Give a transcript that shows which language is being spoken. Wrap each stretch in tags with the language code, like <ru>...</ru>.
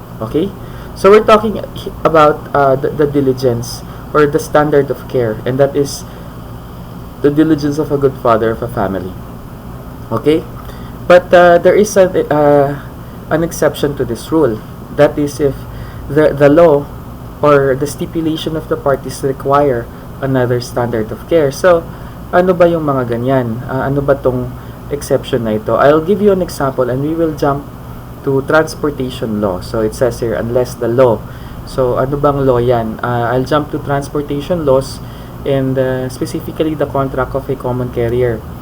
<en>Okay, so we're talking about the diligence or the standard of care, and that is the diligence of a good father of a family. Okay, but there is an exception to this rule. That is if the law or the stipulation of the parties require another standard of care.</en> <tl>So ano ba yung mga ganyan? Ano ba tong exception na ito?</tl> <en>I'll give you an example, and we will jump to transportation law. So it says here, unless the law.</en> <tl>So ano bang law yan?</tl> <en>I'll jump to transportation laws, and specifically the contract of a common carrier.</en>